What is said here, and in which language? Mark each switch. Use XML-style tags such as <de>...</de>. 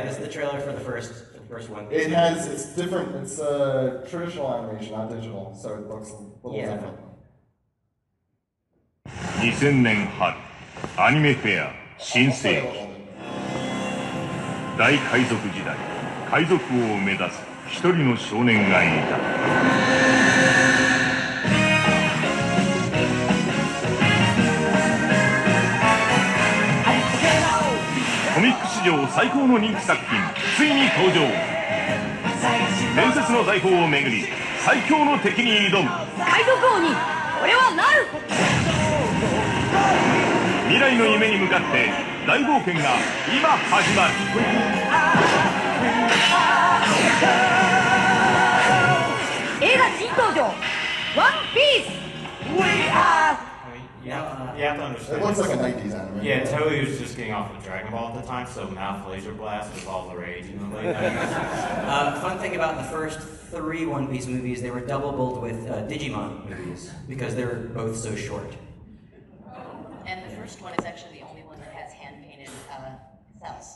<en>This is the trailer for the first one. It's different. It's traditional animation, not digital, so it looks a little different.</en> <ja>2000年春アニメフェア新世紀大海賊時代海賊王を目指す一人の少年がいたコミック史上最高の人気作品ついに登場伝説の財宝をめぐり最強の敵に挑む海賊王に俺はなる未来の夢に向かって大冒険が今始まる映画新登場ワンピース</ja> <en>We are You have to understand. It looks like a 90s anime. Yeah, Toei was just getting off of Dragon Ball at the time, so Mouth Laser Blast was all the rage in the late 90s. Fun thing about the first 3 One Piece movies, they were double billed with Digimon movies because they were both so short. And the first one is actually the only one that has hand-painted cells.</en>